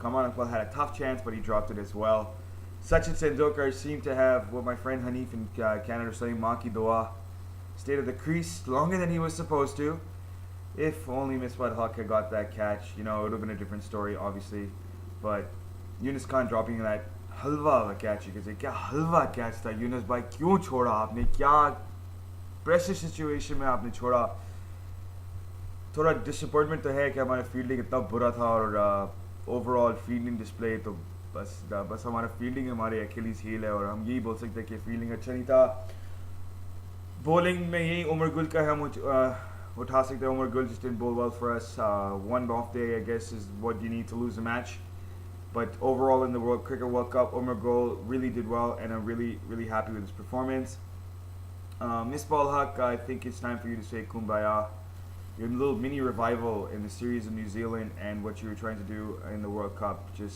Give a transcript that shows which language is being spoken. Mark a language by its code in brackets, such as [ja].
[en] Kamran Iqbal had a tough chance, but he dropped it as well. Sachin Tendulkar seemed to have what my friend Hanif in Canada was saying, [hi] Maa ki dua, [en] stayed at the crease longer than he was supposed to. If only Misbah Haq had got that catch, you know, it would have been a different story, obviously. But Yunus Khan dropping that halwa catch, you could say, [hi] kya halwa catch tha Yunus bhai, kyun choda aapne, kya pressure situation में आपने छोड़ा. थोड़ा disappointment तो है कि हमारा fielding इतना बुरा था और ओवरऑल फील्डिंग डिस्प्ले तो बस हमारा फील्डिंग हमारे अकेलीज हील है और हम यही बोल सकते हैं कि फील्डिंग अच्छा नहीं था. बॉलिंग में यही उमर गुल का हम उठा सकते हैं. [en] Umar Gul just didn't bowl well for us. One off day I guess is what you need to lose a match. But overall in the Cricket World Cup, Umar Gul really did well and I'm really happy with his performance. Misbah Haq, I think it's time for you to say Kumbaya. Your little mini revival in the series of New Zealand and what you were trying to do in the World Cup.